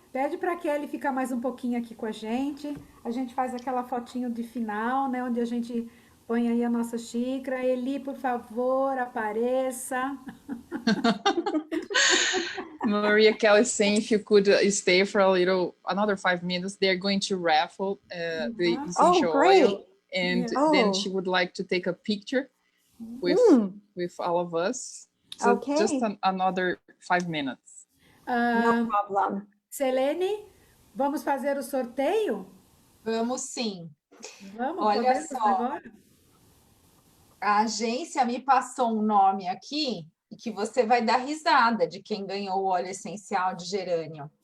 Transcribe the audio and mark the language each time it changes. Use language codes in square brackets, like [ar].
[pt] Pede para a Kelly ficar mais um pouquinho aqui com a gente. A gente faz aquela fotinho de final, né? Onde a gente põe aí a nossa xícara. Eli, por favor, apareça. [en] Maria Kelly saying if you could stay for another 5 minutes, they're going to raffle the essential oil. And then she would like to take a picture with all of us. So just another 5 minutes. No problem. [pt] Selene, vamos fazer o sorteio? Vamos sim. Vamos, olha só. Agora? A agência me passou um nome aqui e que você vai dar risada de quem ganhou o óleo essencial de gerânio.